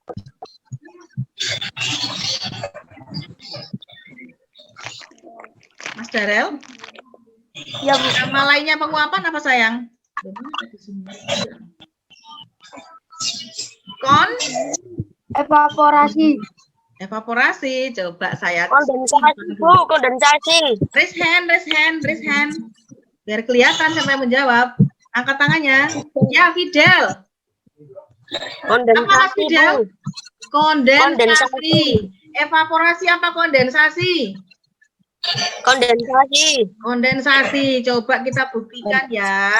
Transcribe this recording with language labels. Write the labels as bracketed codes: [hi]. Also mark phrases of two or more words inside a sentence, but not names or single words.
[id] Mas Darel? Ya, Nama lainnya penguapan apa, sayang? evaporasi. Evaporasi. Coba saya. Kondensasi, Bu, kondensasi. [en] Raise hand, raise hand, raise hand. [id] Biar kelihatan siapa yang menjawab. Angkat tangannya. Ya, Fidel. Kondensasi, Apa, Mas Fidel? Bu. Kondensasi. Evaporasi apa kondensasi? Kondensasi. Kondensasi. Coba kita buktikan ya.